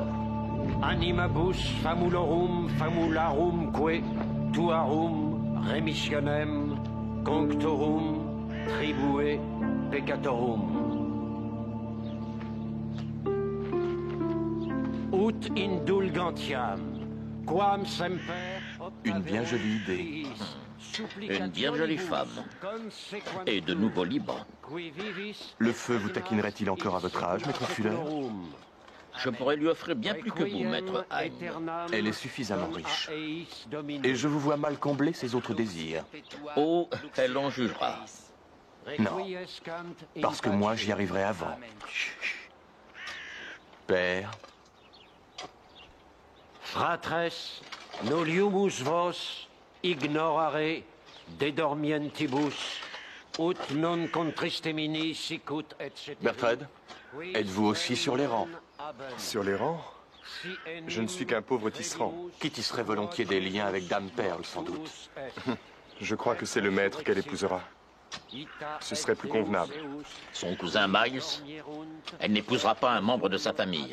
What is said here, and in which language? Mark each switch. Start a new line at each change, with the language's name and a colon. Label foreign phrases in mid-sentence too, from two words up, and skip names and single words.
Latin: Animabus famulorum famularumque tuarum remissionem conctorum tribue peccatorum. Ut indulgentiam quam semper
French: Une bien jolie idée. Une bien jolie femme. Et de nouveaux libres. Le feu vous taquinerait-il encore à votre âge, maître Fuller? Je pourrais lui offrir bien plus que vous, maître Hyde. Elle est suffisamment riche. Et je vous vois mal combler ses autres désirs. Oh, elle en jugera. Non, parce que moi j'y arriverai avant. Père.
Latin: Fratres, noliumus vos ignorare dedormientibus, ut non contristemini sicut etc.
French: Bertred, êtes-vous aussi sur les rangs? Sur les rangs? Je ne suis qu'un pauvre tisserand. Qui tisserait volontiers des liens avec Dame Perle, sans doute. Je crois que c'est le maître qu'elle épousera. Ce serait plus convenable. Son cousin Miles, elle n'épousera pas un membre de sa famille.